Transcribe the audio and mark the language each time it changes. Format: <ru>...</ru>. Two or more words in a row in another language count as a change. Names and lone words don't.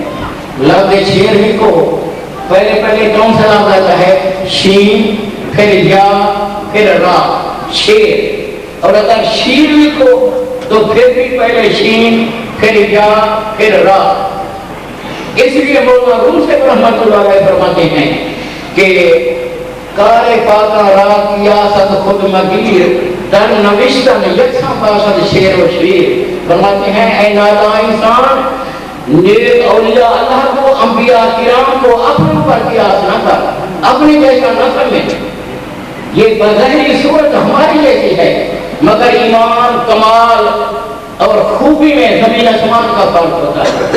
<ur>لفظ شیر ہی کو پہلے کون سا لفظ آتا ہے شین پھر یا پھر را شیر. اور اگر شیر ہی کو تو پھر بھی پہلے شین پھر یا پھر را. اس لیے مولانا روم سے</ur> <ar>رحمۃ اللہ علیہ</ar> <ur>فرماتے ہیں کہ</ur> <fa>کارے پاکا را کیاست خود مگیر در نوشتن یکساں باشد شیر و شیر.</fa> <ur>فرماتے ہیں اے ناداں انسان نیک اولیاء اللہ کو انبیاء کرام کو اپنے پر قیاس نہ کر اپنی جیسا نہ سمجھ. یہ بظاہری صورت ہماری جیسی ہے مگر ایمان کمال اور خوبی میں زمین آسمان کا فرق ہوتا ہے.</ur>